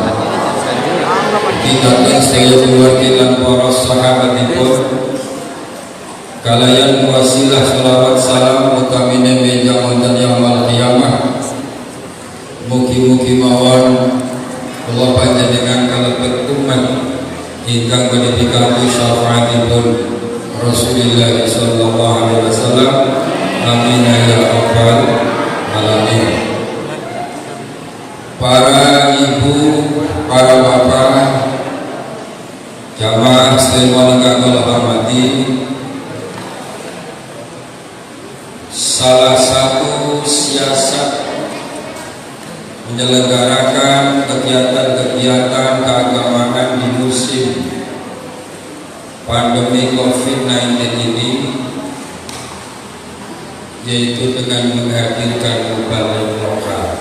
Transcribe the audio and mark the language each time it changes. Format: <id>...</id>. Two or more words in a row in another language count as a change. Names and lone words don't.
<jv>Kita sedaya keluarga lan para sahabatipun kalayan wasilah sholawat salam utamine meja wonten</jv> <ar>yaumul qiyamah.</ar> <jv>Mugi-mugi mawon kula panjenengan kalebet umat ingkang badhe pikantuk syafaatipun Rasulullah</jv> <ar>sallallahu alaihi wasallam. Amin ya rabbal alamin.</ar> <jv>Para ibu, para bapak, jamaah sedaya ingkang kula hormati,</jv> <id>salah satu siasat menyelenggarakan kegiatan-kegiatan keagamaan di musim pandemi COVID-19 ini yaitu dengan menghadirkan mubalik lokal.</id>